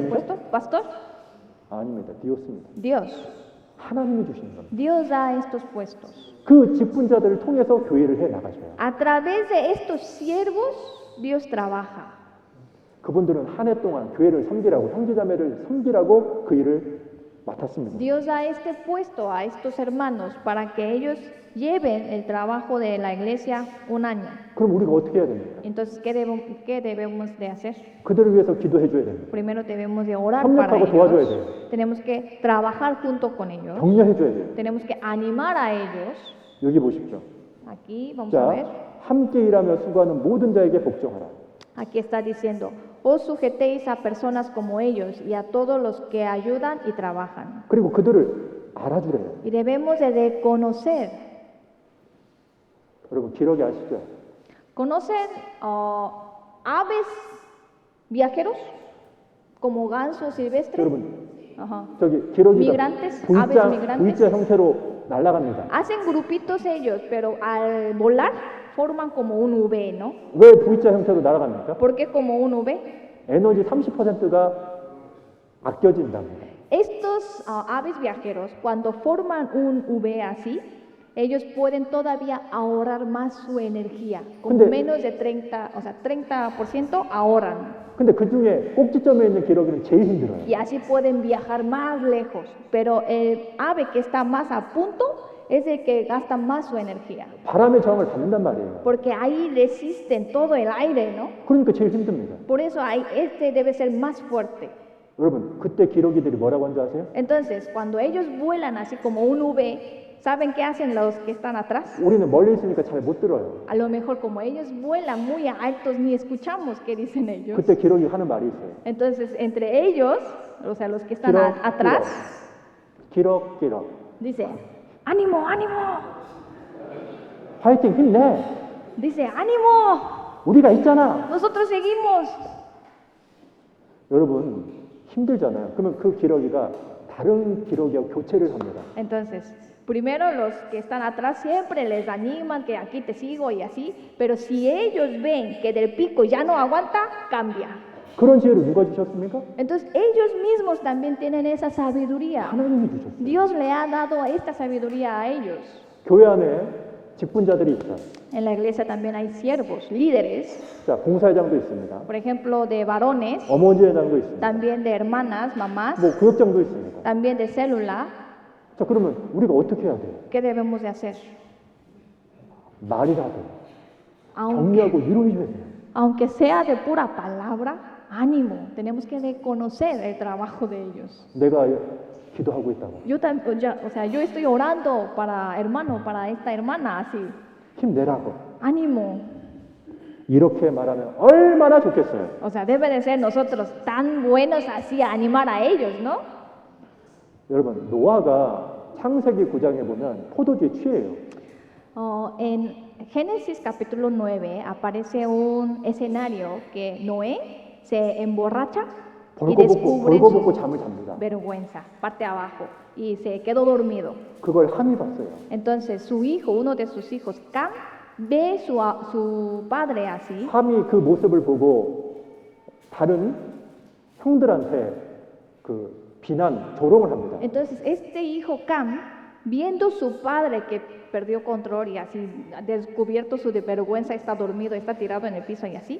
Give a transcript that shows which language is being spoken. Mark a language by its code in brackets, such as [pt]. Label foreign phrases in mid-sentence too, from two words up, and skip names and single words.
[ko] 목사님 [es] puesto? ¿Pastor? [ko] 아닙니다. 디오스입니다. [es] Dios. [ko] 하나님이 주시는 겁니다. [es] Dios da estos puestos. [ko] 그 직분자들을 통해서 교회를 해 나가셔요. [es] A través de estos siervos, Dios trabaja. [ko] 그분들은 한 해 동안 교회를 섬기라고 형제자매를 섬기라고 그 일을 맡았습니다. [es] Dios da este puesto a estos hermanos para que ellos lleven el trabajo de la iglesia un año. [ko] 그럼 우리가 어떻게 해야 됩니까? [es] Entonces, ¿qué debemos de hacer? [ko] 그들을 위해서 기도해 줘야 됩니다. [es] Primero debemos de orar para [ko] 협력하고 도와줘야 [es] ellos. [ko] 돼요. [es] Tenemos que trabajar junto con ellos. [ko] 격려해 줘야 돼요. [es] Tenemos que animar a ellos. [ko] 여기 보십시오. [es] Aquí vamos a ver. [ko] 자, 함께 일하며 수고하는 모든 자에게 복종하라. [es] Aquí está diciendo, os sujetéis a personas como ellos y a todos los que ayudan y trabajan. [ko] 그리고 그들을 알아주래요. [es] Y debemos de reconocer. [ko] 여러분 기러기 아시죠? [es] ¿Conocen aves viajeros? Como gansos silvestres. [ko] 여러분 Ajá. 저기 기러기가 [es] Migrantes, aves migrantes. [ko] V자 형태로 날아갑니다. [es] Hacen grupitos ellos, pero al volar forman como un V, ¿no? [ko] 왜 V자 형태로 날아갑니까? [es] ¿Por qué como un V? [ko] 에너지 30%가 아껴진답니다. [es] Estos aves viajeros, cuando forman un V así, ellos pueden todavía ahorrar más su energía. Con [ko] 근데- [es] menos de 30% ahorran. [ko] 근데 그 중에 꼭지점에 있는 기러기는 제일 힘들어요. [es] Y así pueden viajar más lejos. Pero el ave que está más a punto es el que gasta más su energía. [ko] 바람의 저항을 받는단 말이에요. [es] Porque ahí resisten todo el aire, ¿no? [ko] 그러니까 제일 힘듭니다. [es] Por eso este debe ser más fuerte. [ko] 여러분 그때 기러기들이 뭐라고 하는 줄 아세요? [es] Entonces, cuando ellos vuelan así como un V, ¿saben qué hacen los que están atrás? [ko] 우리는 멀리 있으니까 잘 못 들어요. [es] A lo mejor como ellos vuelan muy altos, ni escuchamos qué dicen ellos. [ko] 그때 기러기 하는 말이 있어요. [es] Entonces, entre ellos, o sea, los que están [ko] 기럭, [es] atrás, [ko] 기럭 기럭. [es] dice, ánimo, ánimo. [ko] 화이팅 힘내. [es] Dice, ánimo, [ko] 우리가 있잖아. [es] nosotros seguimos. [ko] 여러분 힘들잖아요. 그러면 그 기러기가 다른 기러기하고 교체를 합니다. [es] Entonces, primero los que están atrás siempre les animan que aquí te sigo y así, pero si ellos ven que del pico ya no aguanta, cambia. [ko] 그런 지혜를 누가 주셨습니까? [es] Entonces, ellos mismos también tienen esa sabiduría. [ko] 하나님이 주셨어요. [es] Dios le ha dado esta sabiduría a ellos. [ko] 교회 안에 직분자들이 있어요. [es] En la iglesia también hay siervos, líderes, [ko] 자, 봉사회장도 있습니다. [es] por ejemplo, de varones, [ko] 어머니 회장도 있습니다. [es] también de hermanas, mamás, [ko] 뭐 구역장도 있습니다. [es] también de célula. [ko] 자, 그러면 우리가 어떻게 해야 돼요? [es] ¿Qué debemos de hacer? [ko] 말이라도 [es] Aunque, [ko] 격려하고 위로해줘야 돼요. [es] aunque sea de pura palabra, ánimo, tenemos que reconocer el trabajo de ellos. [ko] 내가 기도하고 있다고. [es] Yo estoy orando para hermano, para esta hermana, así. [ko] 힘내라고. [es] Ánimo. [ko] 이렇게 말하면 얼마나 좋겠어요. [es] O sea, debe de ser nosotros tan buenos así a animar a ellos, ¿no? [ko] 여러분, 노아가 창세기 9장에 보면 포도주에 취해요. [es] En Génesis capítulo 9 aparece un escenario que Noé se emborracha y descubre [ko] 벌거벗고 [es] su [ko] 잠을 잡니다. [es] vergüenza, parte abajo, y se quedó dormido. [ko] 그걸 함이 봤어요. [es] Entonces su hijo, uno de sus hijos, Cam, ve su padre así. [ko] 함이 그 모습을 보고 다른 형들한테 그 비난, 조롱을 합니다. [es] Entonces este hijo Cam, viendo su padre que perdió control y así descubierto su vergüenza, está dormido, está tirado en el piso y así,